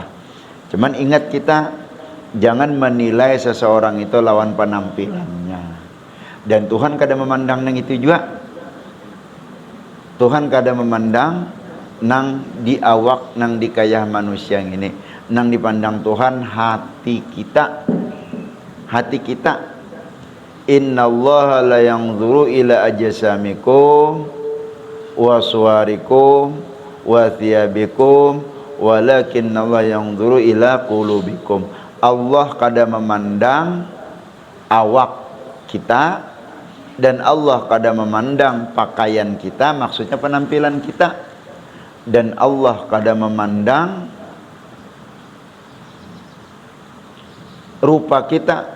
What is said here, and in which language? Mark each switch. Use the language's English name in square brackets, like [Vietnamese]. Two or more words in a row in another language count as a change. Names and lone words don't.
[Banjar] Cuman ingat kita jangan menilai seseorang itu lawan penampilannya. Dan Tuhan kada memandang nang itu juga. Tuhan kada memandang nang di awak, nang di kayah manusia yang ini. Nang dipandang Tuhan hati kita. Hati kita. [Arabic] إن الله لا ينظر إلى أجسامكم وصوركم وثيابكم ولكن الله ينظر إلى قلوبكم. [Banjar] Allah kada memandang awak kita dan Allah kada memandang pakaian kita, maksudnya penampilan kita, dan Allah kada memandang rupa kita.